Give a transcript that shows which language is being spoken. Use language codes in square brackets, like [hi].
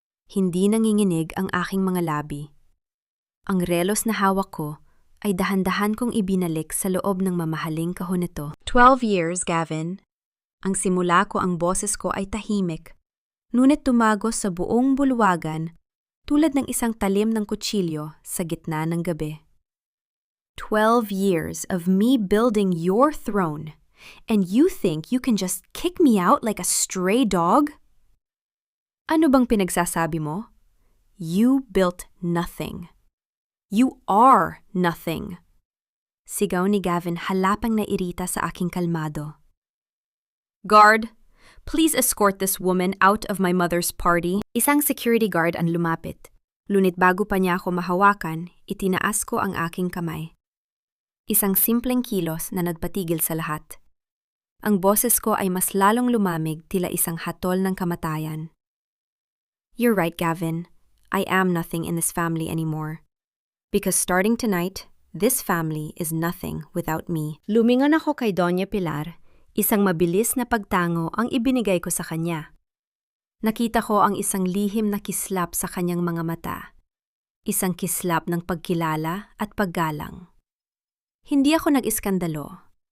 [tl] Hindi nanginginig ang aking mga labi. Ang relos na hawak ko ay dahan-dahan kong ibinalik sa loob ng mamahaling kahon nito. [en] 12 years, Gavin. [tl] Ang simula ko ang boses ko ay tahimik, ngunit tumagos sa buong bulwagan tulad ng isang talim ng kutsilyo sa gitna ng gabi. [en] 12 years of me building your throne, and you think you can just kick me out like a stray dog? [tl] Ano bang pinagsasabi mo? [en] You built nothing. You are nothing. [tl] Sigaw ni Gavin halapang nairita sa aking kalmado. [en] Guard, please escort this woman out of my mother's party. [tl] Isang security guard ang lumapit. Lunit bago pa niya ako mahawakan, itinaas ko ang aking kamay. Isang simpleng kilos na nagpatigil sa lahat. Ang boses ko ay mas lalong lumamig tila isang hatol ng kamatayan. [en] You're right, Gavin. I am nothing in this family anymore. Because starting tonight, this family is nothing without me. [tl] Lumingon ako kay Doña Pilar, isang mabilis na pagtango ang ibinigay ko sa kanya. Nakita ko ang isang lihim na kislap sa kanyang mga mata. Isang kislap ng pagkilala at paggalang. Hindi ako nag-iskandalo.